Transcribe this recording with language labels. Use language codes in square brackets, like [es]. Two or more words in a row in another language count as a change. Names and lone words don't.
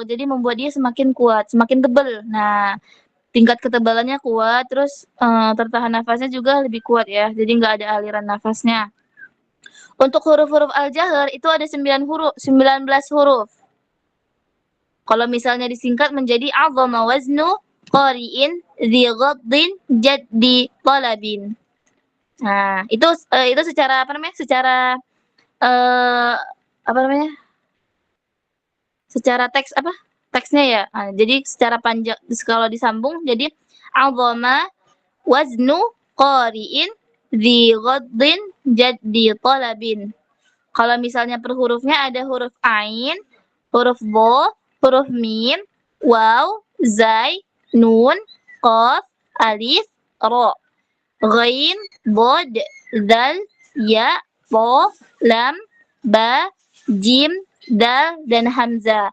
[id] Jadi membuat dia semakin kuat, semakin tebal. Nah, tingkat ketebalannya kuat, terus tertahan nafasnya juga lebih kuat ya. Jadi nggak ada aliran nafasnya. Untuk huruf-huruf al-jahar itu ada 19 huruf. Kalau misalnya disingkat menjadi [ar] عظم وزن قارئ ذي غض جد طلب. [id] Nah, itu secara apa namanya? Secara apa namanya? Secara teks apa? Teksnya ya. Nah, jadi secara panjang kalau disambung jadi [ar] عظم وزن قارئ ذي غض جد طلب. [id] Kalau misalnya per hurufnya ada huruf ain, huruf bo, huruf mim, waw, zai, nun, qaf, alif, ro. Ghain, bod, dal, ya, po, lam, ba, jim, dal, dan hamzah.